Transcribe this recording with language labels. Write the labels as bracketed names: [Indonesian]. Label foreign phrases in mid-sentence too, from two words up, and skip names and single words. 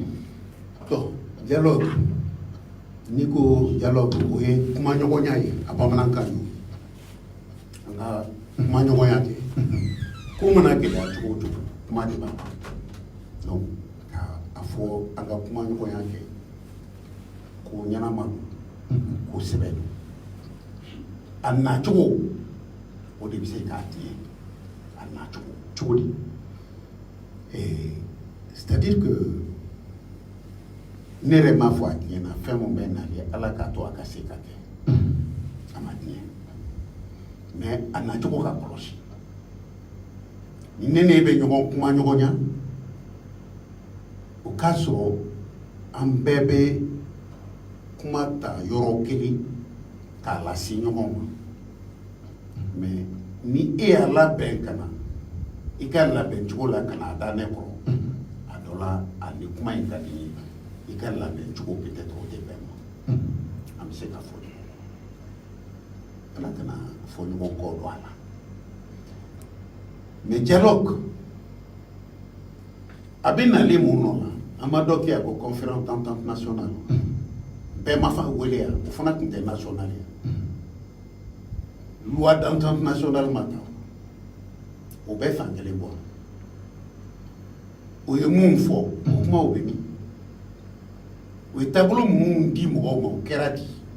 [Bambara] Bon dialogue ni ko dialogue o ye kuma ɲɔgɔnya ye a bamanankan ye an ka kuma ɲɔgɔnya kɛ ko mana gɛlɛya cogo o cogo kuma de b'a ban donc a fɔ an ka kuma ɲɔgɔnya kɛ ko ɲɛnama don ko sɛbɛn don a nacogo o de bɛ se k'a tiɲɛ a nacogo cogo di? [French] C'est-à-dire que [Bambara] ne yɛrɛ m'a fɔ a tiɲɛna fɛn mun bɛ nalen ala k'a to a ka se ka kɛ a ma tiɲɛ mais a nacogo ka kɔlɔsi ni ne n'e bɛ ɲɔgɔn kuma ɲɔgɔnya o k'a sɔrɔ an bɛɛ bɛ kuma ta yɔrɔ kelen k'a lase ɲɔgɔn ma mais ni e y'a labɛn ka na i ka labɛn cogo la ka na a da ne kɔrɔ a dɔ la a ni kuma in ka di n ye i ka labɛn cogo peut-être o tɛ bɛn ma an bɛ se ka fɔ ala kana fɔ ɲɔgɔn kɔ don a la mais dialogue a bɛ nalen mun nɔ la an ma dɔ kɛ yan ko [French] conférence d'entente nationale [Bambara] bɛɛ ma fa wele yan o fana tun tɛ national ye [French] loi d'entente nationale [Bambara] ma ta o bɛ fan kelen bɔ o ye mun fɔ o kuma o bɛ min o ye taabolo minnu di mɔgɔw ma o kɛra di